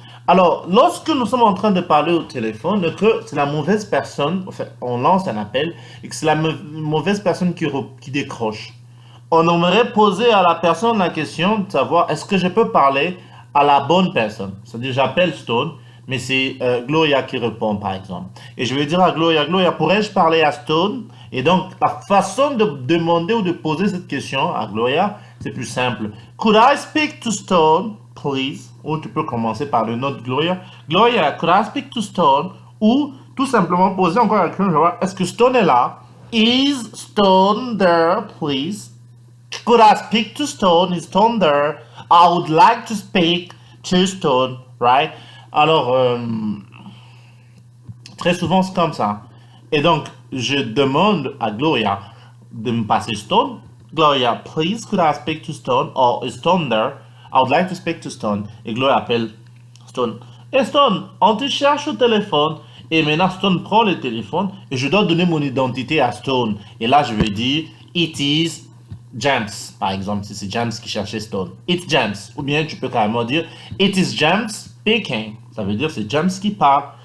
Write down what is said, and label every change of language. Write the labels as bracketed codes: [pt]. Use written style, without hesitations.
[fr] Alors, lorsque nous sommes en train de parler au téléphone, que c'est la mauvaise personne, enfin, on lance un appel, et que c'est la mauvaise personne qui décroche, on aimerait poser à la personne la question de savoir, est-ce que je peux parler à la bonne personne? C'est-à-dire, j'appelle Stone, mais c'est Gloria qui répond, par exemple. Et je vais dire à Gloria, Gloria, pourrais-je parler à Stone? Et donc, la façon de demander ou de poser cette question à Gloria, c'est plus simple. [en] Could I speak to Stone, please? [fr] Ou tu peux commencer par le nom de Gloria. [en] Gloria, could I speak to Stone? [fr] Ou tout simplement poser encore la question, est-ce que Stone est là? [en] Is Stone there, please? Could I speak to Stone? Is Stone there? I would like to speak to Stone, right? [fr] Alors, très souvent, c'est comme ça. Et donc, je demande à Gloria de me passer Stone. [en] Gloria, please, could I speak to Stone? Or is Stone there? I would like to speak to Stone. [fr] Et Gloria appelle Stone. Et Stone, on te cherche au téléphone. Et maintenant, Stone prend le téléphone et je dois donner mon identité à Stone. Et là, je vais dire, [en] it is James, [fr] par exemple, si c'est James qui cherchait Stone. [en] It's James. [fr] Ou bien tu peux carrément dire, [en] it is James speaking. [fr] Ça veut dire c'est James qui parle.